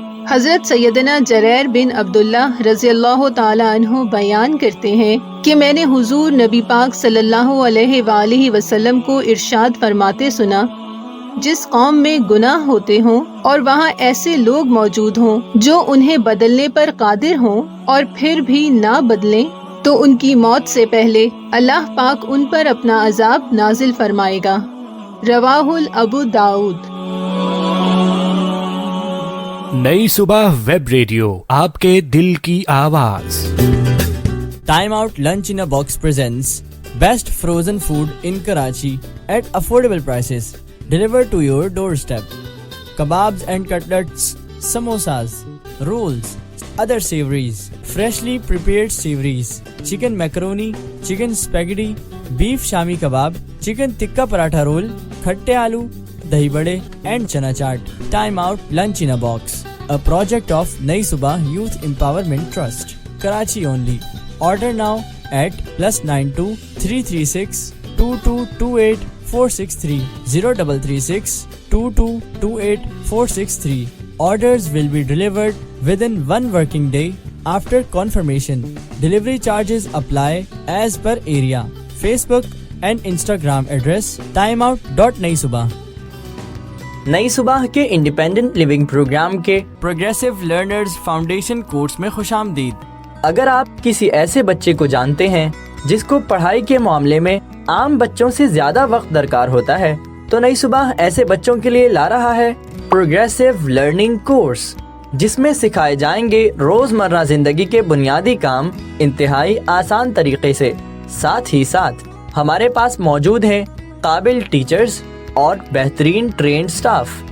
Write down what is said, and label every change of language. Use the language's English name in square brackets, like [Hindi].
[Urdu] حضرت سیدنا جریر بن عبداللہ رضی اللہ تعالی عنہ بیان کرتے ہیں کہ میں نے حضور نبی پاک صلی اللہ علیہ وآلہ وسلم کو ارشاد فرماتے سنا، جس قوم میں گناہ ہوتے ہوں اور وہاں ایسے لوگ موجود ہوں جو انہیں بدلنے پر قادر ہوں اور پھر بھی نہ بدلیں، تو ان کی موت سے پہلے اللہ پاک ان پر اپنا عذاب نازل فرمائے گا۔ رواہ ابو داؤد۔ نئی صبح ویب ریڈیو، آپ کے دل کی آواز۔ [English] Time Out Lunch in a Box presents Best Frozen Food in Karachi at affordable prices, delivered to your doorstep. Kebabs and cutlets, samosas, rolls, other savories, freshly prepared savories, chicken macaroni, chicken spaghetti, beef shami kebab, chicken tikka paratha roll, khatte aloo, dahi bade and chana chaat. Time Out Lunch in a Box, a project of Nai Subah Youth Empowerment Trust, Karachi only. Order now at +92 336 2228 463 0336 2228 463. Orders will be delivered within 1 working day after confirmation. Delivery charges apply as per area. Facebook and Instagram address timeout.naisubah. [Urdu] نئی صبح کے independent living programme کے progressive learners foundation course میں خوش آمدید۔ اگر آپ کسی ایسے بچے کو جانتے ہیں جس کو پڑھائی کے معاملے میں عام بچوں سے زیادہ وقت درکار ہوتا ہے تو نئی صبح ایسے بچوں کے لیے لا رہا ہے پروگریسو لرننگ کورس، جس میں سکھائے جائیں گے روزمرہ زندگی کے بنیادی کام انتہائی آسان طریقے سے۔ ساتھ ہی ساتھ ہمارے پاس موجود ہیں قابل ٹیچرز اور بہترین ٹرینڈ سٹاف